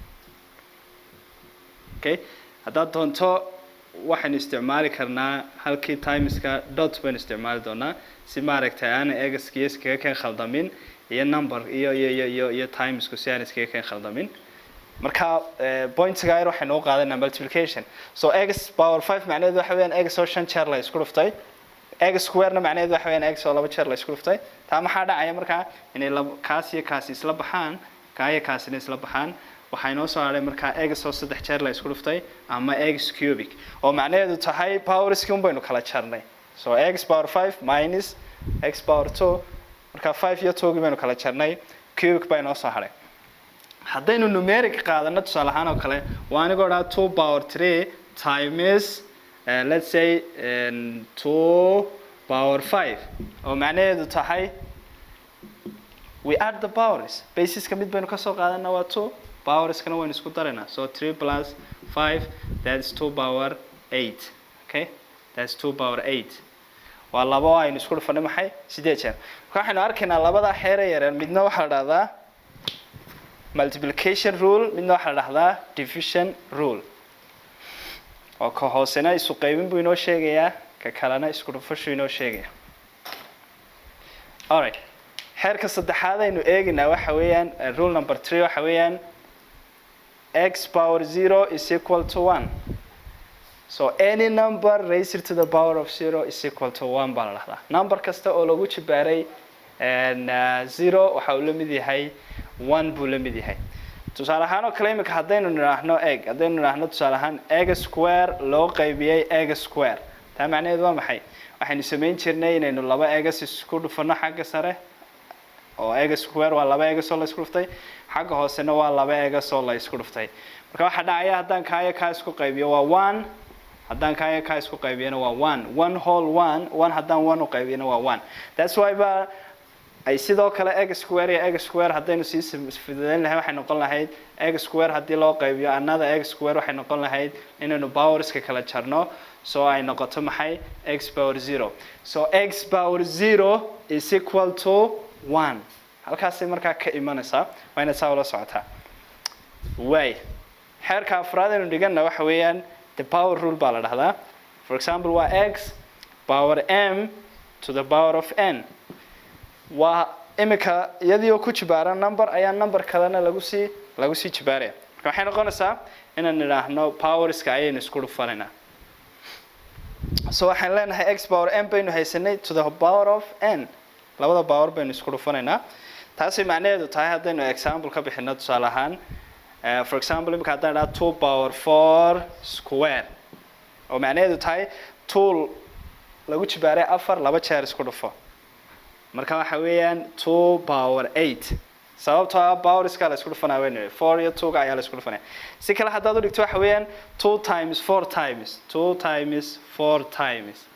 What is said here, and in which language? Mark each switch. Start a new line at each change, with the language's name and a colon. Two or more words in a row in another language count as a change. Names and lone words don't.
Somali: okay hadda doonto waxaan isticmaali karnaa halkii timeska dot baan isticmaali doonaa si maaragtay aan x iskaga kan khaldamin iyo number iyo timesku si aan iskaga kan khaldamin marka points-ga ayar waxaan u qaadanaa
English: multiplication so x power 5
Somali: macnaheedu waxa weeyaan x oo 5 jeer la isku dhuftay
English: x square
Somali: na macnaheedu waxa weeyaan x oo 2 jeer la isku dhuftay taa maxaa dhacaya marka inay kaas iyo kaas isla baxaan kaasina isla baxaan waxay noo soo haray marka x oo 3 jeer la isku dhuftay ama x cubic oo macnaheedu tahay powers kii baynu kala jarnay
English: so x power 5 minus x power 2
Somali: marka 5 iyo 2 baynu kala jarnay cubic bay noo soo haray haddaynu numeric qaadano tusaale ahaan oo kale waa anigoo dhaa
English: 2 power 3 times let's say 2 power 5
Somali: oo macnaheedu tahay
English: we add the powers
Somali: basiska mid baynu ka soo qaadanaa waa 2 powers kana waynu isku daraynaa
English: so 3 plus 5 that's 2 power 8
Somali: okay that's 2 power 8 waa labo aynu isku dhufanay maxay 8 jeer waxaanu arkaynaa labada xeer yar midna waxa la dhahdaa
English: multiplication rule
Somali: midna waxa la dhahdaa
English: division rule
Somali: oo ka hoosena isu qaybin buu inoo sheegayaa ka kalena isku dhufasho inoo sheegaya
English: all right
Somali: xeerka saddexaad aynu eegnaa waxa weeyaan
English: rule number 3
Somali: waxa weeyaan
English: x power 0 is equal to 1 so any number raised to the power of 0 is equal to 1
Somali: baa la dhahdaa number kasta oo lagu jibaaray 0 waxa uu la mid yahay 1 buu la mid yahay tusaale ahaan oo kale imika haddaynu nidhaahno tusaale ahaan
English: x square
Somali: loo qaybiyay
English: x square
Somali: taa macnaheedu waa maxay waxaynu samayn jirnay inaynu laba x isku dhufano xagga sare oo
English: x square
Somali: waa laba x oo la isku dhuftay xagga hoosena waa laba x oo la isku dhuftay marka waxa dhacaya haddaan kaayo ka isku qaybiyo waa 1 haddaan kaayo ka isku qaybiyana waa 1 whole 1 haddaan 1 u qaybiyana waa 1
English: that's why
Somali: ay sidoo kale
English: x square
Somali: iyo
English: x square
Somali: haddaynu sii fidayn lahayn waxay noqon lahayd
English: x square
Somali: haddii loo qaybiyo
English: another x square
Somali: waxay noqon lahayd inaynu powerska kala jarno so ay noqoto maxay
English: x power 0 so x power 0 is equal to 1
Somali: halkaasay markaa ka imanaysaa waa inaad saa ula socotaa way xeerka afraad aynu dhigana waxa weeyaan
English: the power rule
Somali: baa la dhahdaa
English: for example
Somali: waa
English: x power m to the power of n
Somali: waa imika iyadoo ku jibaaran number ayaa number kalena lagu sii jibaaraya marka waxay noqonaysaa inaan nidhaahno powerska ayaynu isku dhufanayna so waxaan leenahay
English: x power m
Somali: baynu haysanay
English: to the power of n
Somali: labada power baynu isku dhufanaynaa taasi macnaheedu tahay haddaynu example ka bixino tusaale ahaan
English: for example
Somali: imika haddaan idhaha
English: 2 power 4 square
Somali: oo macnaheedu tahay 2 lagu jibaaray 4 laba jeer isku dhufo marka waxa weeyaan
English: 2 power 8
Somali: sababtoo ah powerska la isku dhufanaa weyn 4 iyo 2 ayaa la isku dhufanaa si kale haddaad u dhigto waxa weeyaan
English: 2 times 4 times 2 times 4 times